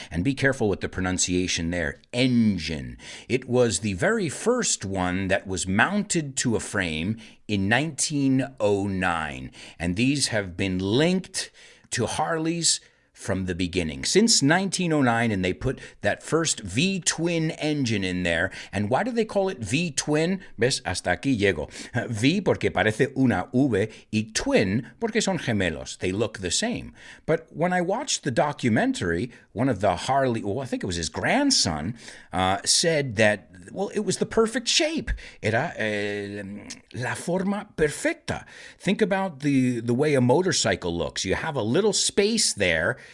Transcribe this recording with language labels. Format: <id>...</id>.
<en>And be careful with the pronunciation there. Engine. It was the very first one that was mounted to a frame in 1909. And these have been linked to Harleys from the beginning, since 1909, and they put that first V-twin engine in there. And why do they call it V-twin?</en> <es>¿Ves? Hasta aquí llego. V porque parece una V, y twin porque son gemelos.</es> <en>They look the same. But when I watched the documentary, one of the Harley, I think it was his grandson, said that, well, it was the perfect shape.</en> <es>Era la forma perfecta.</es> <en>Think about the way a motorcycle looks. You have a little space there</en>